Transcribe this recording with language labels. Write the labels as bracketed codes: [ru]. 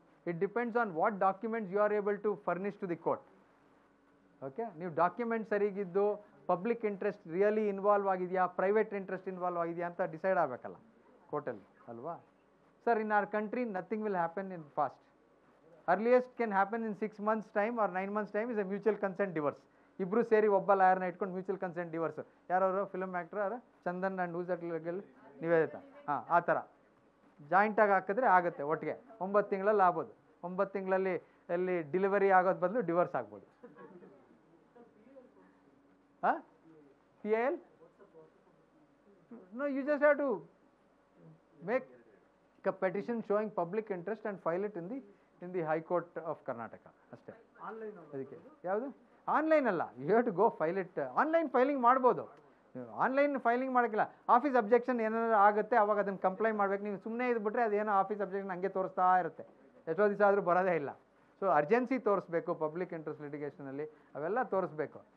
[en] It depends on what documents you are able to furnish to the court. [kn] Okay, ನೀವು document ಸರಿಗಿದ್ದು public interest really involve ಆಗಿದೆಯಾ, private interest involve ಆಗಿದೆಯಾ ಅಂತ decide ಆಗಬೇಕಲ್ಲ ಕೋರ್ಟಲ್ಲಿ, ಅಲ್ವಾ? [en] Sir, in our country nothing will happen in fast. Earliest can happen in 6 months time or 9 months time is a mutual consent divorce. [kn] ಇಬ್ರು ಸೇರಿ ಒಬ್ಬ ಲಾಯರ್ನ ಇಟ್ಕೊಂಡು mutual consent divorce. ಯಾರವರು ಫಿಲ್ಮ್ ಆ್ಯಕ್ಟ್ರ್ ಯಾರು? ಚಂದನ್ ಆ್ಯಂಡ್ ಊಸಟ್ಲಲ್ಲಿ ನಿವೇದಿತ. ಆ ಥರ ಜಾಯಿಂಟಾಗಿ ಹಾಕಿದ್ರೆ ಆಗುತ್ತೆ ಒಟ್ಟಿಗೆ. 9 ತಿಂಗಳಲ್ಲಿ ಆಗ್ಬೋದು. 9 ತಿಂಗಳಲ್ಲಿ ಎಲ್ಲಿ ಡಿಲಿವರಿ ಆಗೋದು ಬದಲು ಡಿವರ್ಸ್ ಆಗ್ಬೋದು. ಹಾಂ, PIL? [en] No, you just have to make a petition showing public interest and file it in the High Court of Karnataka. [kn] ಅಷ್ಟೇ. ಅದಕ್ಕೆ ಯಾವುದು ಆನ್ಲೈನ್ ಅಲ್ಲ, [en] You have to go file it. [kn] Online filing ಮಾಡ್ಬೋದು, online filing ಮಾಡೋಕ್ಕಿಲ್ಲ. Office objection ಏನಾದ್ರು ಆಗುತ್ತೆ ಅವಾಗ ಅದನ್ನು complaint ಮಾಡ್ಬೇಕು. ನೀವು ಸುಮ್ಮನೆ ಇದ್ಬಿಟ್ರೆ ಅದೇನೋ ಆಫೀಸ್ ಅಬ್ಜೆಕ್ಷನ್ ಹಂಗೆ ತೋರಿಸ್ತಾ ಇರುತ್ತೆ, ಎಷ್ಟೋ ದಿವಸ ಆದರೂ ಬರೋದೇ ಇಲ್ಲ. ಸೊ ಅರ್ಜೆನ್ಸಿ ತೋರಿಸ್ಬೇಕು ಪಬ್ಲಿಕ್ ಇಂಟ್ರೆಸ್ಟ್ ಲಿಟಿಗೇಷನಲ್ಲಿ, ಅವೆಲ್ಲ ತೋರಿಸ್ಬೇಕು.